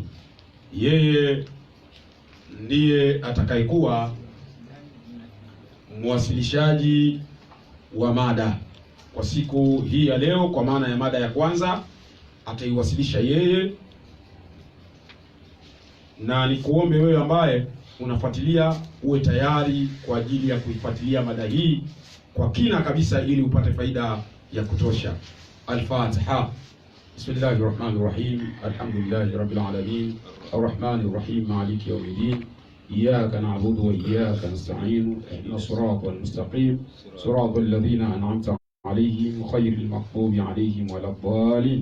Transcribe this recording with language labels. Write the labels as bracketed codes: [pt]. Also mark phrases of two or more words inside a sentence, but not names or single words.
[sw] Yeye ndiye atakayekuwa mwasilishaji wa mada kwa siku hii ya leo, kwa maana ya mada ya kwanza ataiwasilisha yeye. Na nikuombe wewe ambaye unafuatilia uwe tayari kwa ajili ya kuifuatilia mada hii kwa kina kabisa, ili upate faida ya kutosha. Al-Fatiha. [ar] بسم الله الرحمن الرحيم. الحمد لله رب العالمين. الرحمن الرحيم. مالك يوم الدين. إياك نعبد وإياك نستعين. اهدنا الصراط المستقيم. صراط الذين أنعمت عليهم غير المغضوب عليهم ولا الضالين.